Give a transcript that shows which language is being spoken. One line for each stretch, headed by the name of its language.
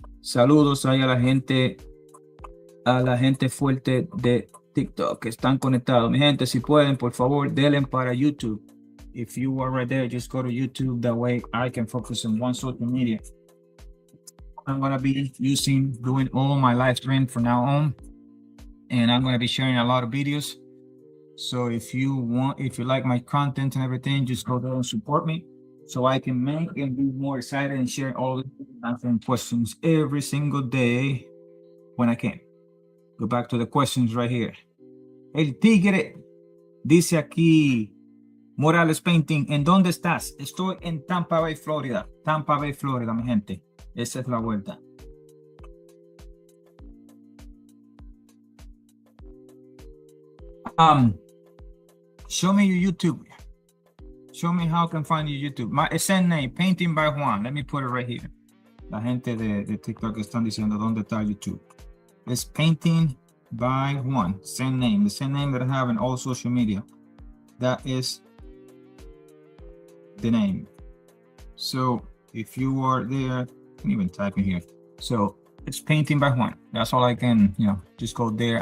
Spanish: Saludos ahí a la gente fuerte de TikTok que están conectados. Mi gente, si pueden, por favor, denle para YouTube.
English: If you are right there, just go to YouTube. That way I can focus on one social media. I'm going to be doing all my live stream from now on. And I'm going to be sharing a lot of videos. So if you like my content and everything, just go there and support me so I can make and be more excited and share all the answering questions every single day when I can. Go back to the questions right here.
Spanish: El Tigre dice aquí, Morales Painting, ¿en dónde estás? Estoy en Tampa Bay, Florida. Tampa Bay, Florida, mi gente. Esa es la vuelta.
English: Show me your YouTube. Show me how I can find your YouTube. My send name, Painting by Juan. Let me put it right here.
Spanish: La gente de TikTok están diciendo dónde está YouTube.
English: It's Painting by Juan. Same name. The same name that I have in all social media. That is the name. So if you are there, I can even type in here. So it's Painting by Juan. That's all I can, just go there.